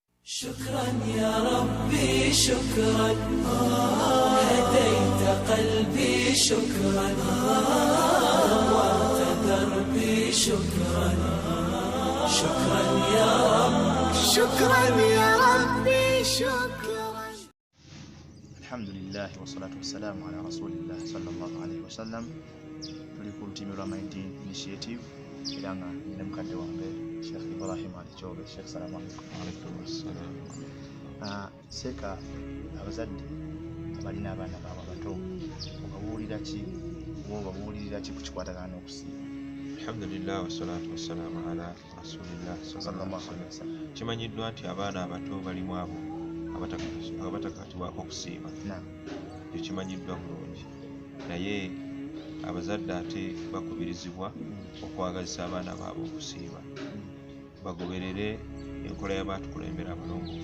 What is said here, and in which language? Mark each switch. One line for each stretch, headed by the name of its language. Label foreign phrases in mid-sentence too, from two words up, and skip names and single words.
Arabic: شكرا يا ربي شكرا هديت قلبي شكرا نورت دربي شكرا شكرا يا رب شكرا يا ربي شكرا. الحمد لله والصلاة والسلام على رسول الله صلى الله عليه وسلم.
Ganda: tuli ku Ultimate Ramadan Initiative era nga nyina mukadde wange Sheikh Ibrahim Alichobe.
Arabic: شيخ، سلام عليكم.
Ganda: Seka abazadde abalina abaana baabwe abato obabuulira ki ku kikwatagana n'okusiiba?
Arabic: الحمد لله والصلاة والسلام على رسول الله صلى الله عليه وسلم.
Ganda: Kimanyiddwa nti abaana abato balimu abo abatakatibwako okusiiba. Ekyo kimanyiddwa bulungi, naye abazadde ate bakubirizibwa okwagazisa abaana baabwe okusiiba, bagoberere enkola y'abaatukulembera abalongoofu.